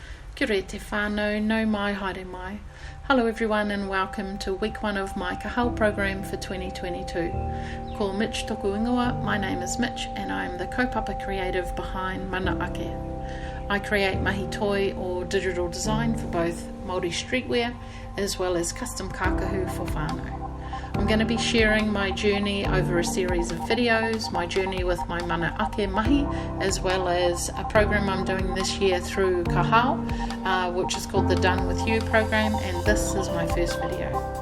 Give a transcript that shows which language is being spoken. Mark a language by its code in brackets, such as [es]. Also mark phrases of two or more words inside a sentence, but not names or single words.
[mi] Kia ora te whānau, no mai, haere mai. [en] Hello everyone and welcome to week 1 of my Kahal program for 2022. [mi] Ko Mitch toku ingoa, [en] my name is Mitch and I am the kaupapa creative behind Mana Ake. I create [mi] mahi toi [en] or digital design for both Māori streetwear as well as custom kākahu for whānau. I'm going to be sharing my journey over a series of videos, my journey with my Mana Ake mahi, as well as a program I'm doing this year through Kahal, which is called the Done With You program, and this is my first video.